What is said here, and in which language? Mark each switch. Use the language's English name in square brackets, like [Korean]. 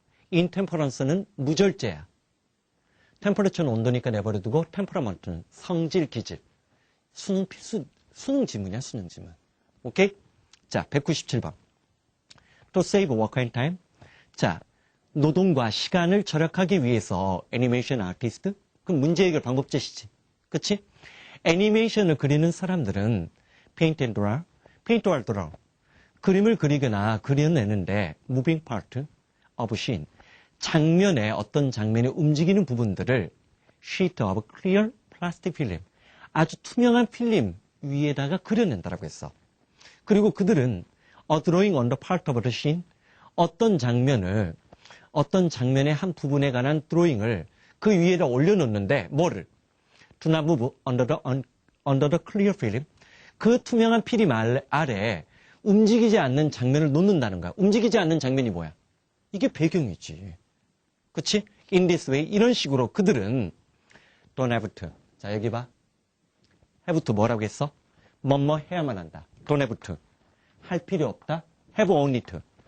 [Korean] 인템퍼런스는 무절제야. 템퍼레처는 온도니까 내버려두고 템퍼러먼트는 성질, 기질. 수능 필수, 수능 지문이야, 수능 지문. 오케이? 자, 197번. [English] To save work and time. [Korean] 자, 노동과 시간을 절약하기 위해서 애니메이션 아티스트? 그 문제 해결 방법 제시지. 그치? 애니메이션을 그리는 사람들은 [English] paint and draw, paint or draw. [Korean] 그림을 그리거나 그려내는데 [English] moving part of scene. [Korean] 장면에 어떤 장면이 움직이는 부분들을 [English] sheet of clear plastic film. [Korean] 아주 투명한 필름 위에다가 그려낸다라고 했어. 그리고 그들은 [English] a drawing on the part of the scene. [Korean] 어떤 장면의 한 부분에 관한 드로잉을 그 위에다 올려놓는데 뭐를? [English] Do not move under the clear film. [Korean] 그 투명한 필름 아래에 움직이지 않는 장면을 놓는다는 거야. 움직이지 않는 장면이 뭐야? 이게 배경이지. 그치? [English] In this way. [Korean] 이런 식으로 그들은 [English] don't have to. [Korean] 자, 여기 봐. have to 뭐라고 했어? 뭐뭐 해야만 한다. [English] don't have to. [Korean] 할 필요 없다. [English] have only to.